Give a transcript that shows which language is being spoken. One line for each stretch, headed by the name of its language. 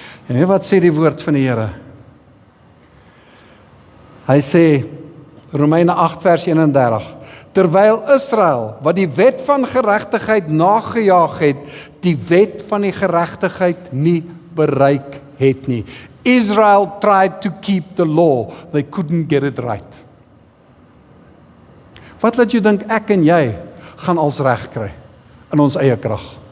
Afrikaans: En weet wat sê die woord van die Here? Hy sê, Romeine 8 vers 31, terwyl Israel, wat die wet van geregtigheid nagejaag het, die wet van die geregtigheid nie bereik het nie.
English: Israel tried to keep the law, they couldn't get it right.
Afrikaans: Wat laat jy dink ek en jy gaan als reg kry in ons eie krag?